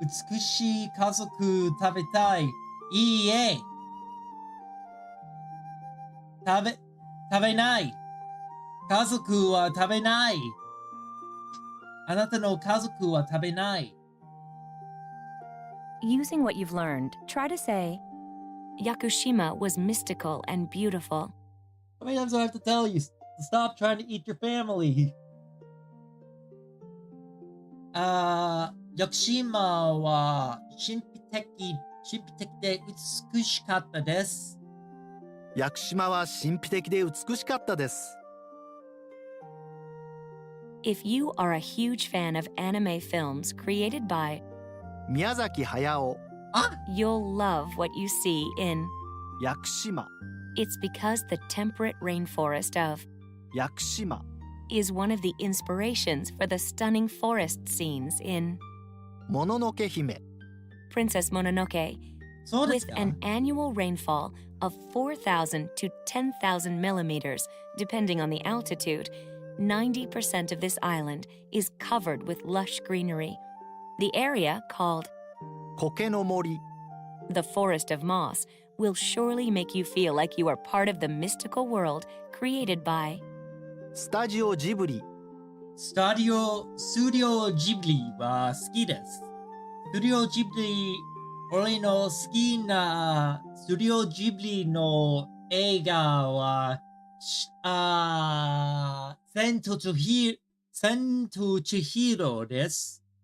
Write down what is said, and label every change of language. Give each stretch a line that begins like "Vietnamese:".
Japanese: 美しい家族食べたい。いいえ。食べない。家族は食べない。あなたの家族は食べない。
English: Using what you've learned, try to say, Yakushima was mystical and beautiful. How many times do I have to tell you to stop trying to eat your family?
Japanese: 屋久島は神秘的で美しかったです。屋久島は神秘的で美しかったです。
English: If you are a huge fan of anime films created by,
Japanese: 宮崎駿、
English: you'll love what you see in.
Japanese: 屋久島、
English: It's because the temperate rainforest of
Japanese: 屋久島、
English: is one of the inspirations for the stunning forest scenes in
Japanese: もののけ姫、
English: Princess Mononoke,
Japanese: そうです
English: with
Japanese: か
English: an annual rainfall of 4,000 to 10,000 millimeters, depending on the altitude. 90% of this island is covered with lush greenery. The area, called
Japanese: 苔の森、
English: the Forest of Moss, will surely make you feel like you are part of the mystical world created by
Japanese: スタジオジブリ、スタジオジブリは好きです。スタジオジブリ、俺の好きなスタジオジブリの映画は、千と千尋です。